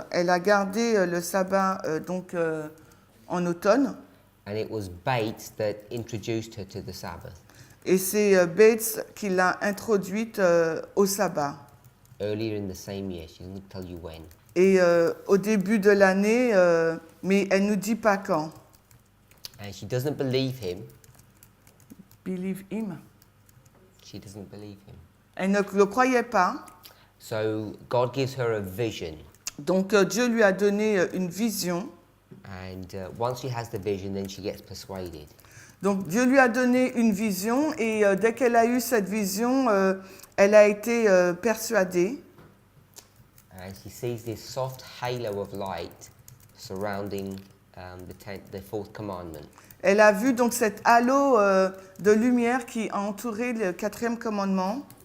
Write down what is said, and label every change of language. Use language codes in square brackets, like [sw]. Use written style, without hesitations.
[fr] Elle a gardé le sabbat en automne. [en] And it was Bates that introduced her to the Sabbath [fr] Et c'est Bates qui l'a introduite au sabbat. [en] earlier in the same year. She doesn't tell you when. [fr] Et au début de l'année, mais elle ne nous dit pas quand. [en] And she doesn't believe him. Believe him. She doesn't believe him. [fr] Elle ne le croyait pas. [en] So God gives her a vision. [fr] Donc Dieu lui a donné une vision. [en] And once she has the vision, then she gets persuaded. [fr] Donc Dieu lui a donné une vision et dès qu'elle a eu cette vision, elle a été persuadée. [en] And she sees this soft halo of light surrounding the fourth commandment. [fr] Elle a vu donc cet halo de lumière qui a entouré le 4e commandement.